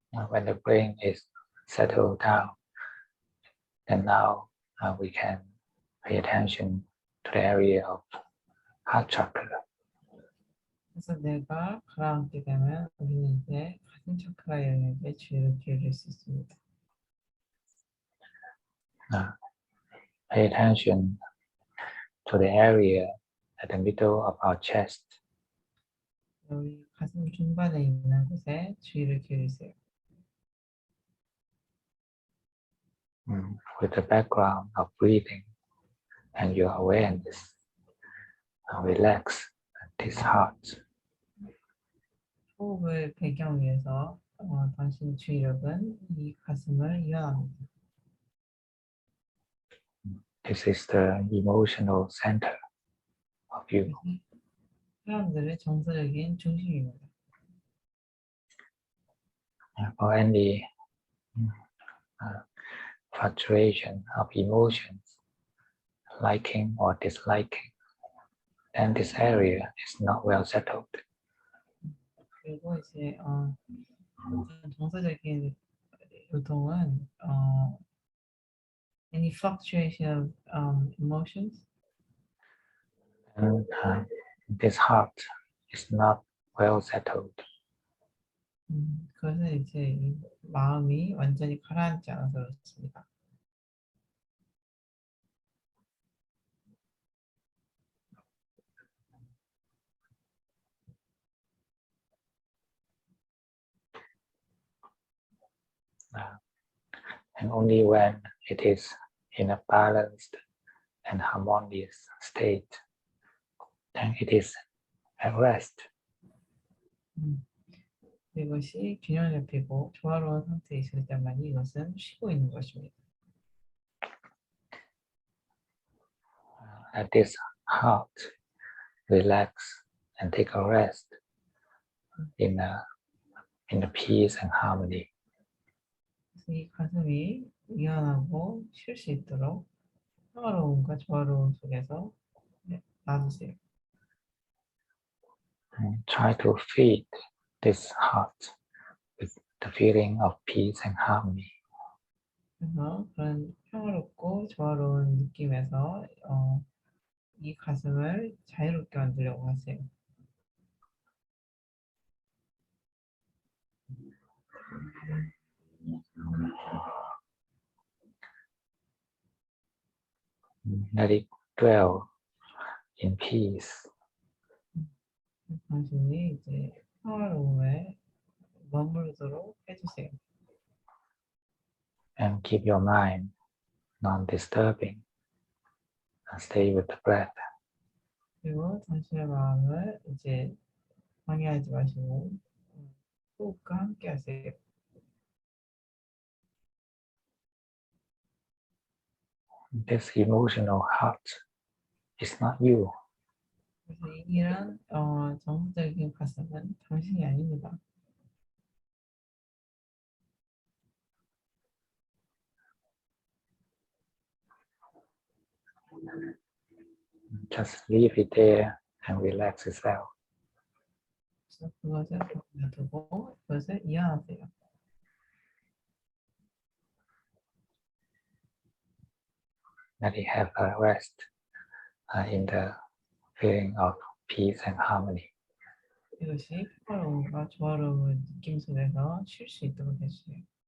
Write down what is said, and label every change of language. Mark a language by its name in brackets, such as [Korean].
[English] When the brain is settled down, then now we can pay attention to the area of heart chakra. [Korean] 그래서 내가 가라앉게 되면 우리는 이제 가슴 차크라 영역에 주의를 기울일 수 있습니다. [English] Pay attention to the area at the middle of our chest. [Korean] 우리 가슴 중반에 있는 곳에 주의를 기울이세요. [English] With the background of breathing and your awareness, relax this heart. [Korean] 호흡을 배경 위해서 당신의 주의력은 이 가슴을 이완합니다. [English] This is the emotional center of you. [Korean] 사람들의 정서적인 중심입니다. [English] For any fluctuation of emotions, liking or disliking, then this area is not well settled. [Korean] 그리고 이제 정서적인 요동은 [English] any fluctuation of emotions, And this heart is not well settled. [Korean] 그것은 이제 이 마음이 완전히 가라앉지 않아서 그렇습니다. [English] And only when it is in a balanced and harmonious state, then it is at rest. [Korean] 이것이 균형 잡히고 조화로운 상태에 있을 때만이 이것은 쉬고 있는 것입니다. [English] Let this heart relax and take a rest in a peace and harmony. [Korean] 이 가슴이 이완하고 쉴 수 있도록 평화로움과 조화로움 속에서 놔두세요. [English] And try to feed this heart with the feeling of peace and harmony. [Korean] 그래서 그런 평화롭고 조화로운 느낌에서 이 가슴을 자유롭게 만들려고 하세요. [English] Let it dwell in peace. [Korean] 당신이 이제 평화로움에 머무르도록 해주세요. [English] And keep your mind non-disturbing and stay with the breath. [Korean] 그리고 당신의 마음을 이제 방해하지 마시고 호흡과 함께 하세요. [English] This emotional heart is not you. [Korean] 그래서 이런 정서적인 가슴은 당신이 아닙니다. [English] Just leave it there and relax yourself. [Korean] 그래서 그것을 놔두고 그것을 이해하세요. [English] Let it have a rest in the feeling of peace and harmony. [Korean] 이것이 평화로움과 조화로운 느낌 속에서 쉴 수 있도록 해주세요.